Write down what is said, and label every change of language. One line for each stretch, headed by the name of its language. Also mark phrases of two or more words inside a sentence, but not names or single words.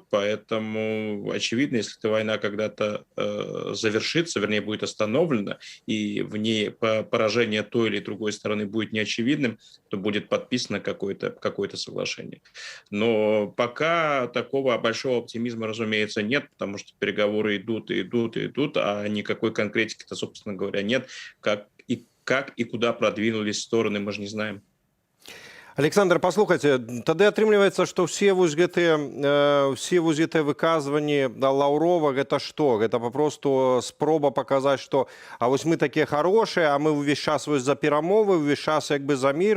Russian: Поэтому, очевидно, если эта война когда-то завершится, вернее, будет остановлена, и в ней поражение той или другой стороны будет неочевидным, то будет подписано какое-то соглашение. Но пока такого большого оптимизма, разумеется, нет, потому что переговоры идут, а никакой конкретики-то, собственно говоря, нет. Как и куда продвинулись стороны, мы же не знаем.
Belarusian: Александр, паслухайце, тады атрымліваецца, што все гэтыя выказванні Лаўрова гэта што? Гэта папросту спроба паказаць, што а вось мы такія хорошыя, а мы ўвесь час вось за перамовы, ўвесь час як бы за мір.